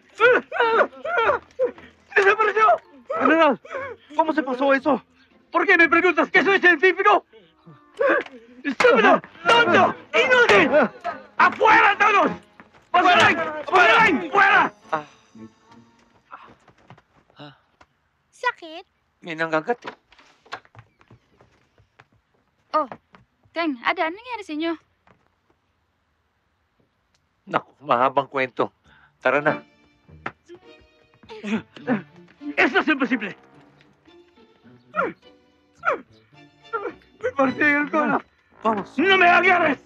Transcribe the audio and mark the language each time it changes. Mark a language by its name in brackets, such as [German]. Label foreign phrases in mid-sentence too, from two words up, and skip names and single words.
[Spanish] ¡Desapareció! General, ¿cómo se pasó eso? ¿Por qué me preguntas que soy científico? ¡Estúpido! ¡Tonto! ¡Inútil! ¡Afuera todos! ¡Fuera! ¡Fuera! [Filipino] Sakit? May nanggagat eh. Teng, Ada, ano nangyari sa inyo? Naku, mahabang kwento. Tara na. [Spanish] ¡Eso es imposible! ¡Me partí el cola! ¡Vamos! ¡No me agarres!